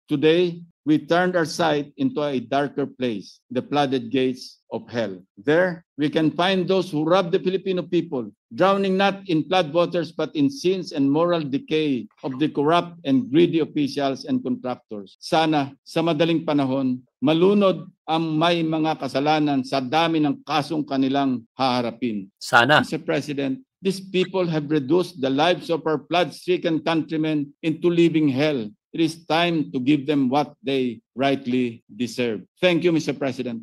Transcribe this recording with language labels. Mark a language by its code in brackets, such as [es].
[en] Today, we turned our sight into a darker place, the flooded gates of hell. There, we can find those who rob the Filipino people, drowning not in floodwaters but in sins and moral decay of the corrupt and greedy officials and contractors. [tl] Sana, sa madaling panahon, malunod ang may mga kasalanan sa dami ng kasong kanilang haharapin. Sana. [en] Mr. President, these people have reduced the lives of our flood-stricken countrymen into living hell. It is time to give them what they rightly deserve. Thank you, Mr. President.